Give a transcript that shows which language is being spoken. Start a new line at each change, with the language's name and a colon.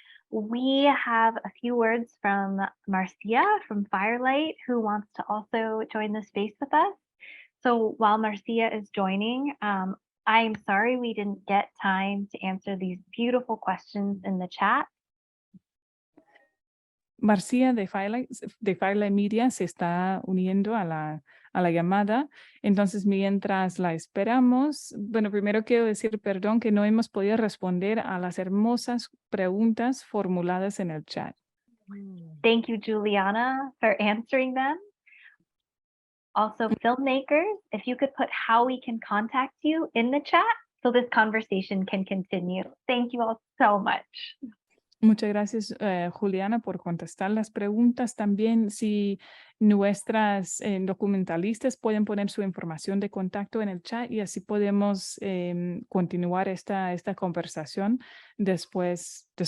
English: We have a few words from Marcia from Firelight, who wants to also join the space with us. So while Marcia is joining, I'm sorry we didn't get time to answer these beautiful questions in the chat.
Spanish: Marcia de Firelight Media se está uniendo a la llamada. Entonces, mientras la esperamos, bueno, primero quiero decir perdón que no hemos podido responder a las hermosas preguntas formuladas en el chat.
English: Thank you, Juliana, for answering them. Also, filmmakers, if you could put how we can contact you in the chat so this conversation can continue. Thank you all so much.
Spanish: Muchas gracias, Juliana, por contestar las preguntas. También si nuestras documentalistas pueden poner su información de contacto en el chat y así podemos continuar esta conversación después.